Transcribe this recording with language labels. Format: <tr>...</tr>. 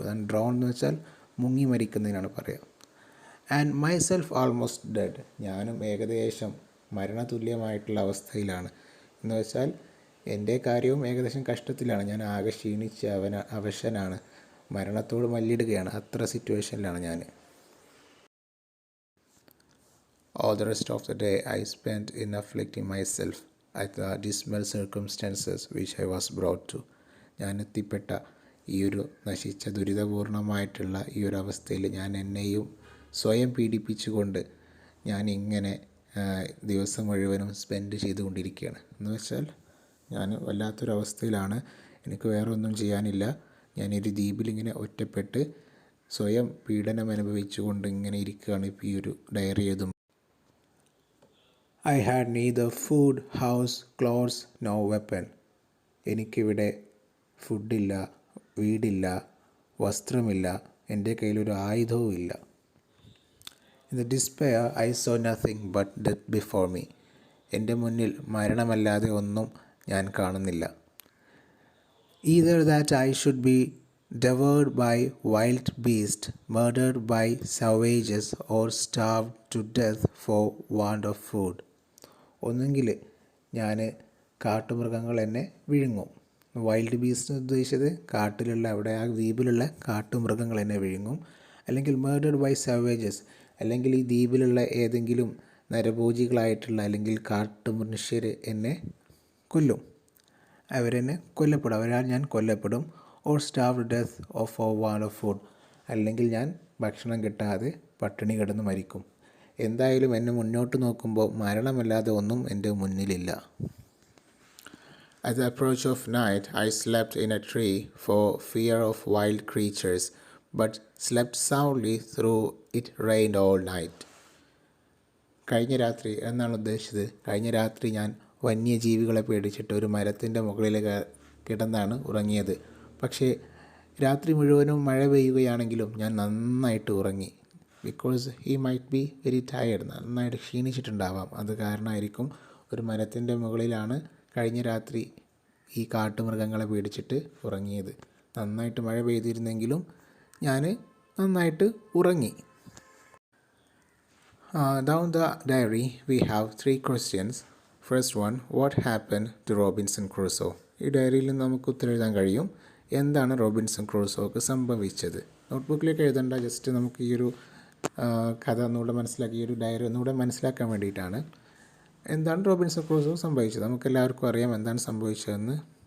<ml>അതാണ് ഡ്രോൺ എന്ന് വെച്ചാൽ മുങ്ങി മരിക്കുന്നതിനാണ് പറയുക.</ml> <en>and myself almost dead,</en> <ml>ഞാനും ഏകദേശം മരണതുല്യമായിട്ടുള്ള അവസ്ഥയിലാണ്. എന്ന് വെച്ചാൽ എൻ്റെ കാര്യവും ഏകദേശം കഷ്ടത്തിലാണ്. ഞാൻ ആകെ ക്ഷീണിച്ച് അവശനാണ്, മരണത്തോട് മല്ലിടുകയാണ്. അത്ര സിറ്റുവേഷനിലാണ് ഞാൻ.</ml> <en>All the rest of the day I spent in afflicting myself at the dismal circumstances which I was brought to.</en> <ml>ഞാൻ എത്തിപ്പെട്ട ഈ ഒരു നശിച്ച ദുരിതപൂർണമായിട്ടുള്ള ഈ ഒരു അവസ്ഥയിൽ ഞാൻ എന്നെയും സ്വയം പീഡിപ്പിച്ചുകൊണ്ട് ഞാൻ ഇങ്ങനെ ദിവസം മുഴുവനും സ്പെൻഡ് ചെയ്തുകൊണ്ടിരിക്കുകയാണ്. എന്ന് വെച്ചാൽ ഞാൻ വല്ലാത്തൊരവസ്ഥയിലാണ്, എനിക്ക് വേറെ ഒന്നും ചെയ്യാനില്ല. ഞാനൊരു ദ്വീപിലിങ്ങനെ ഒറ്റപ്പെട്ട് സ്വയം പീഡനം അനുഭവിച്ചുകൊണ്ട് ഇങ്ങനെ ഇരിക്കുകയാണ് ഇപ്പോൾ ഈ ഒരു ഡയറി എഴുതും.</ml> <en>I had neither food, house, clothes, no weapon.</en> <ml>എനിക്കിവിടെ ഫുഡില്ല, വീടില്ല, വസ്ത്രമില്ല, എൻ്റെ കയ്യിലൊരു ആയുധവും ഇല്ല.</ml> <en>In the despair I saw nothing but death before me.</en> <ml>എൻ്റെ മുന്നിൽ മരണമല്ലാതെ ഒന്നും ഞാൻ കാണുന്നില്ല.</ml> <en>Either that I should be devoured by wild beasts, murdered by savages, or starved to death for want of food.</en> <ml>ഒന്നെങ്കിൽ ഞാൻ കാട്ടുമൃഗങ്ങൾ എന്നെ വിഴുങ്ങും, വൈൽഡ് ബീസ്റ്റ് ഉദ്ദേശിച്ചത് കാട്ടിലുള്ള അവിടെ ആ ദ്വീപിലുള്ള കാട്ടുമൃഗങ്ങൾ എന്നെ വിഴുങ്ങും. അല്ലെങ്കിൽ</ml> <en>murdered by savages,</en> <ml>അല്ലെങ്കിൽ ഈ ദ്വീപിലുള്ള ഏതെങ്കിലും നരഭോജികളായിട്ടുള്ള അല്ലെങ്കിൽ കാട്ടുമനുഷ്യർ എന്നെ കൊല്ലും, അവരെന്നെ കൊല്ലപ്പെടും, അവരാൽ ഞാൻ കൊല്ലപ്പെടും.</ml> <en>or starve death of for want of food,</en> <ml>അല്ലെങ്കിൽ ഞാൻ ഭക്ഷണം കിട്ടാതെ പട്ടിണി കിടന്ന് മരിക്കും. എന്തായാലും എന്നെ മുന്നോട്ട് നോക്കുമ്പോൾ മരണമല്ലാതെ ഒന്നും എൻ്റെ മുന്നിലില്ല.</ml> <en>At the approach of night, I slept in a tree for fear of wild creatures, but slept soundly through it rained all night.</en> <ml>കഴിഞ്ഞ രാത്രി എന്നാണ് ഉദ്ദേശിച്ചത്. കഴിഞ്ഞ രാത്രി ഞാൻ വന്യജീവികളെ പേടിച്ചിട്ട് ഒരു മരത്തിൻ്റെ മുകളിൽ കിടന്നാണ് ഉറങ്ങിയത്. പക്ഷേ രാത്രി മുഴുവനും മഴ പെയ്യുകയാണെങ്കിലും ഞാൻ നന്നായിട്ട് ഉറങ്ങി.</ml> <en>because he might be very tired,</en> <ml>നന്നായിട്ട് ക്ഷീണിച്ചിട്ടുണ്ടാവാം. അത് കാരണമായിരിക്കും ഒരു മരത്തിൻ്റെ മുകളിലാണ് കഴിഞ്ഞ രാത്രി ഈ കാട്ടുമൃഗങ്ങളെ പേടിച്ചിട്ട് ഉറങ്ങിയത്. നന്നായിട്ട് മഴ പെയ്തിരുന്നെങ്കിലും ഞാൻ നന്നായിട്ട് ഉറങ്ങി.</ml> <en>Down the diary we have 3 questions. First one, what happened to Robinson Crusoe?</en> <ml>ഈ ഡയറിയിൽ നമുക്ക് ഉത്തരം എഴുതാൻ കഴിയും. എന്താണ് റോബിൻസൺ ക്രൂസോക്ക് സംഭവിച്ചത്? നോട്ട്ബുക്കിലേക്ക് എഴുതേണ്ട, ജസ്റ്റ് നമുക്ക് ഈ ഒരു കഥ ഒന്നുകൂടെ മനസ്സിലാക്കി, ഈ ഒരു ഡയറി ഒന്നുകൂടെ മനസ്സിലാക്കാൻ വേണ്ടിയിട്ടാണ്. എന്താണ് റോബിൻസൺ ക്രൂസോ സംഭവിച്ചത്? നമുക്കെല്ലാവർക്കും അറിയാം എന്താണ് സംഭവിച്ചതെന്ന്.</ml>